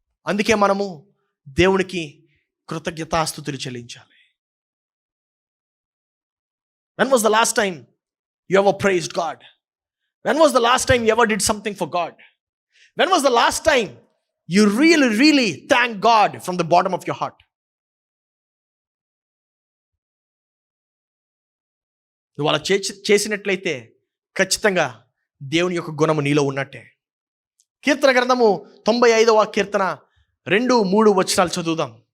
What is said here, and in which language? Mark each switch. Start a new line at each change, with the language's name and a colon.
Telugu: అందుకే మనము దేవునికి కృతజ్ఞతాస్తుతులు చెల్లించాలి.
English: When was the last time you ever praised God? When was the last time you ever did something for God? When was the last time you really thanked God from the bottom of your heart?
Telugu: నువ్వు అలా చేసినట్లయితే ఖచ్చితంగా దేవుని యొక్క గుణము నీలో ఉన్నట్టే. కీర్తన గ్రంథము 95వ కీర్తన 2-3 వచనాలు చదువుదాం.